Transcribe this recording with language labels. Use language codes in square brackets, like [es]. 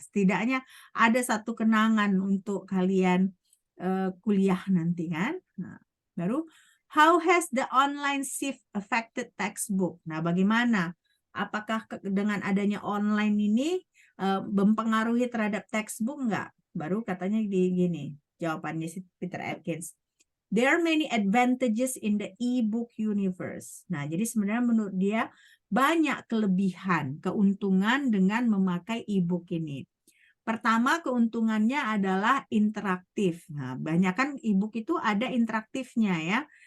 [id] Setidaknya ada satu kenangan untuk kalian kuliah nanti kan. Nah, baru [en] how has the online shift affected textbook? [id] Nah, bagaimana apakah dengan adanya online ini mempengaruhi terhadap textbook enggak? Baru katanya gini, jawabannya si Peter Atkins. [en] There are many advantages in the e-book universe. [id] Nah, jadi sebenarnya menurut dia banyak kelebihan, keuntungan dengan memakai e-book ini. Pertama, keuntungannya adalah interaktif. Nah, banyak kan e-book itu ada interaktifnya ya.